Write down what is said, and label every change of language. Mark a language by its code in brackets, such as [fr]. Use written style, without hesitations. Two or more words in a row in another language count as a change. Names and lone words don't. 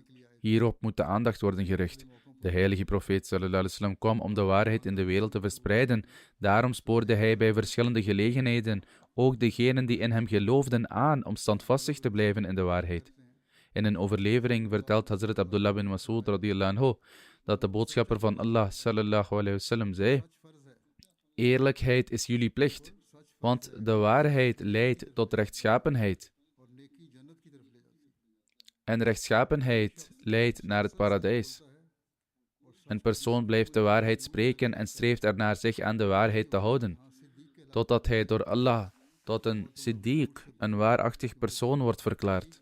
[nl] Hierop moet de aandacht worden gericht. De heilige profeet ﷺ kwam om de waarheid in de wereld te verspreiden. Daarom spoorde hij bij verschillende gelegenheden ook degenen die in hem geloofden aan om standvastig te blijven in de waarheid. In een overlevering vertelt Hazrat Abdullah bin Mas'ud [ar] رضي الله عنه [nl] dat de boodschapper van Allah [ar] صلى الله عليه وسلم [nl] zei: eerlijkheid is jullie plicht, want de waarheid leidt tot rechtschapenheid. En rechtschapenheid leidt naar het paradijs. Een persoon blijft de waarheid spreken en streeft ernaar zich aan de waarheid te houden, totdat hij door Allah tot een siddiq, een waarachtig persoon, wordt verklaard.